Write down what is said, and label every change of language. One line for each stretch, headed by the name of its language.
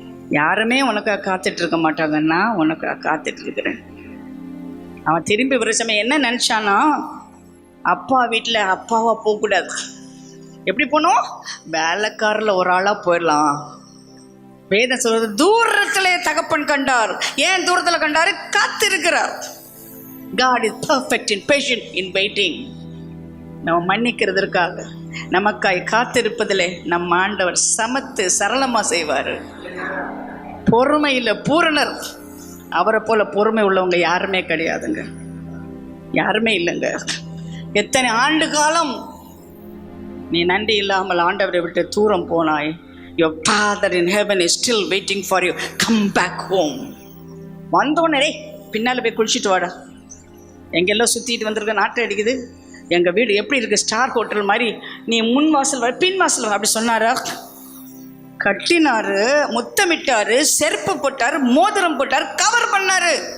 Tamil: யாருமே உனக்காக காத்துட்டு இருக்க மாட்டாங்க, நான் உனக்காக காத்துட்டு இருக்கிறேன். அவன் திரும்பி வர சமயம் என்ன நினச்சானா? அப்பா வீட்டில் அப்பாவா போகக்கூடாது. எப்படி போனோம்? வேலைக்காரில் ஒரு ஆளாக போயிடலாம். வேதம் சொல்றது, தூரத்திலே தகப்பன் கண்டார். ஏன் தூரத்தில் கண்டாரு? காத்து இருக்கிறார்.
English: God is perfect in patient in waiting.
Tamil: நம்ம மன்னிக்கிறதற்காக, நமக்காய் காத்திருப்பதிலே நம்ம ஆண்டவர் சமத்து சரளமாக செய்வார். பொறுமையில் பூரணர். அவரை போல பொறுமை உள்ளவங்க யாருமே கிடையாதுங்க, யாருமே இல்லைங்க. எத்தனை ஆண்டு காலம் நீ நன்றி இல்லாமல் ஆண்டவரை விட்டு தூரம் போனாய்.
English: Your Father in heaven is still waiting for you. Come back home.
Tamil: வந்தோடனே பின்னால் போய் குளிச்சுட்டு வாடா. எங்கெல்லாம் சுற்றிட்டு வந்திருக்க, நாட்டை அடிக்குது. எங்கள் வீடு எப்படி இருக்குது? ஸ்டார் ஹோட்டல் மாதிரி. நீ முன் வாசல் வர, பின் வாசல் வர. அப்படி சொன்னாரா? கட்டினாரு, முத்தமிட்டாரு, செருப்பு போட்டாரு, மோதிரம் போட்டாரு, கவர் பண்ணாரு.